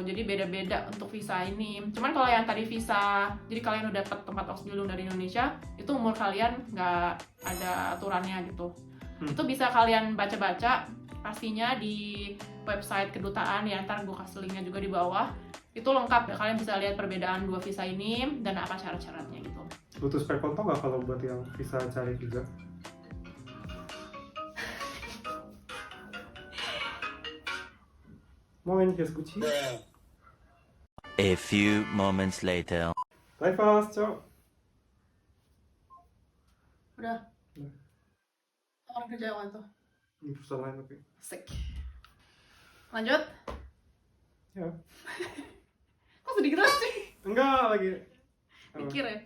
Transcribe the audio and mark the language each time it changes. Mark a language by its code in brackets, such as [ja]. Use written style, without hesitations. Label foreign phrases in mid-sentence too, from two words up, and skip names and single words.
[id] Jadi beda-beda untuk visa ini. Cuman kalau yang tadi visa, jadi kalian udah dapat tempat Ausbildung dari Indonesia, itu umur kalian nggak ada aturannya gitu. Itu bisa kalian baca-baca pastinya di website kedutaan ya, ntar gue kasih linknya juga di bawah. Itu lengkap ya, kalian bisa lihat perbedaan dua visa ini dan apa syarat-syaratnya gitu. Butuh spare konto nggak kalau buat yang visa cari visa? [de] Moin, hier ist Gucci. [en] A few moments later. [de] Gleichfalls, ciao. [id] Udah. Orang kerja apa tuh? Ini perusahaan lain tapi. Asik. Lanjut. Ya. Kok sedih gitu sih? Enggak lagi. Mikir ya?